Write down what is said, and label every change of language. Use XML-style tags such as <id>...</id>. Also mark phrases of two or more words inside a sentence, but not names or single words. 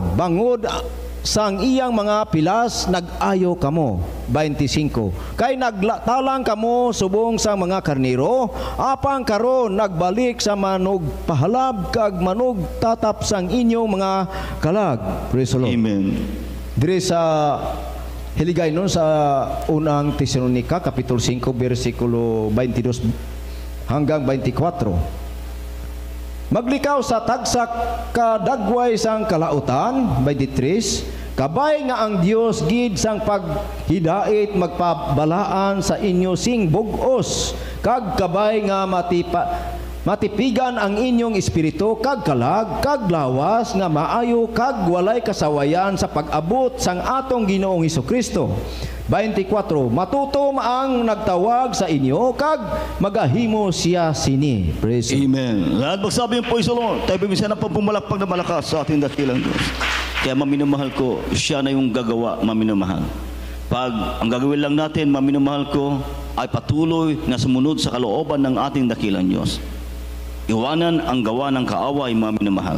<hil>Bangod sang iyang mga pilas nag-ayo kamo. 25. Kay nagtalang kamo subong sa mga karniro, apang karon nagbalik sa manog pahalab kag manog tatap sang inyong mga kalag.</hil> <en>Praise the Lord.</en> <hil>Amen. Dire sa hiligay nun sa unang Tesalonika Kapitulo 5 versikulo 22 hanggang 24. Maglikaw sa tagsak kadagway sang kalautan. 23. Kabay nga ang Dios gid sang paghidait magpabalaan sa inyo sing bug-os, kag kabay nga matipigan ang inyong espiritu kag kalag kag lawas nga maayo kag walay kasawayan sa pag-abot sang atong Ginoong Hesukristo. 24. Matutom ang nagtawag sa inyo kag magahimo siya sini.</hil> <en>Praise God.</en> <hil>Amen.</hil> <tl>Lahat magsabi yung</tl> <en>praise the Lord.</en> <tl>Tayo bimisa na pumalakpak na malakas sa ating dakilang Diyos. Kaya maminamahal ko, siya na yung gagawa, maminamahal. Pag ang gagawin lang natin, maminamahal ko, ay patuloy na sumunod sa kalooban ng ating dakilang Diyos. Iwanan ang gawa ng kaaway, maminamahal.</tl>